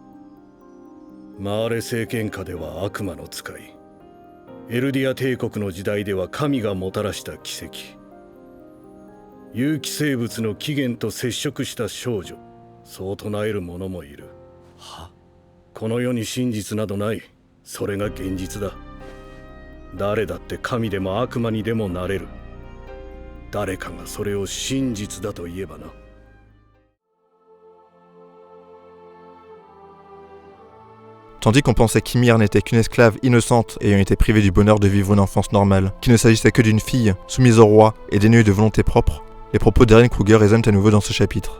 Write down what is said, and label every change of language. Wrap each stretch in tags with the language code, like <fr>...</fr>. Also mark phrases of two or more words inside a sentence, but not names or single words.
<ja>マーレ政権下では悪魔の使い、エルディア帝国の時代では神がもたらした奇跡、有機生物の起源と接触した少女、そう唱える者もいる。は？この世に真実などない。それが現実だ。誰だって神でも悪魔にでもなれる。誰かがそれを真実だと言えばな。</ja> <fr>Tandis qu'on pensait qu'Ymir n'était qu'une esclave innocente ayant été privée du bonheur de vivre une enfance normale, qu'il ne s'agissait que d'une fille soumise au roi et dénuée de volonté propre, les propos d'Eren Kruger résonnent à nouveau dans ce chapitre.</fr>